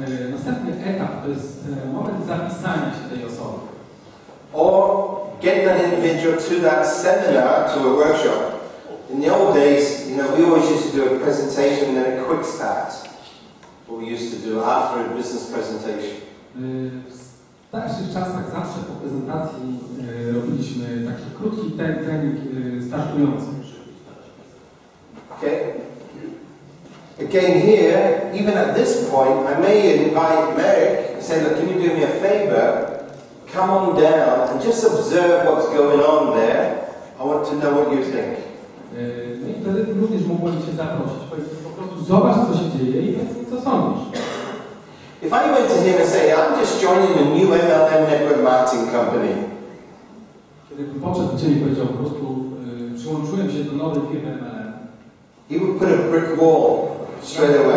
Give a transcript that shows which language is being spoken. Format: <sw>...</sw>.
<pl>Następny etap to jest moment zapisania się tej osoby.</pl> <en>Or get that individual to that seminar, to a workshop. In the old days, you know, we always used to do a presentation and then a quick start. What we used to do after a business presentation.</en> <pl>W starszych czasach zawsze po prezentacji robiliśmy taki krótki trening startujący.</pl> <en>Okay? Again here, even at this point, I may invite Merrick and say, look, can you do me a favor? Come on down and just observe what's going on there. I want to know what you think.</en> <pl>No i wtedy również mógłbym Cię zaprosić. Powiedzieć po prostu zobacz, co się dzieje i powiedz mi, co sądzisz.</pl> <en>If I went to him and say, I'm just joining a new MLM network marketing company.</en> <pl>Kiedy bym podszedł do Ciebie i powiedział po prostu przyłączyłem się do nowej firmy MLM.</pl> <en>He would put a brick wall straight away.</en>